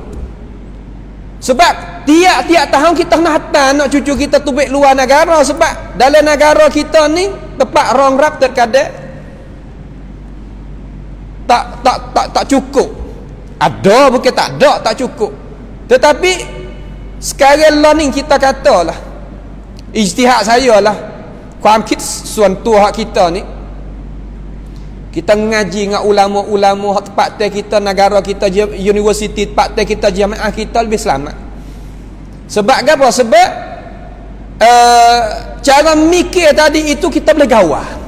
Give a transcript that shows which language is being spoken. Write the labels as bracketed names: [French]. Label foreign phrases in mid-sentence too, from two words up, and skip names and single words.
[Malay] Sebab tiap-tiap tahun kita nak hantar anak cucu kita tubik luar negara, sebab dalam negara kita ni tempat rong rap terkadang tak cukup. Ada bukan tak ada, tak cukup. Tetapi Sekarang lah ni kita katalah, ijtihad saya lah, [Thai] ความคิดส่วนตัว [Malay] hak kita ni, kita ngaji dengan ulama-ulama hak tempat kita, negara kita, universiti tempat kita, jamaah kita lebih selamat. Sebab apa? Sebab cara mikir tadi itu kita boleh gawah.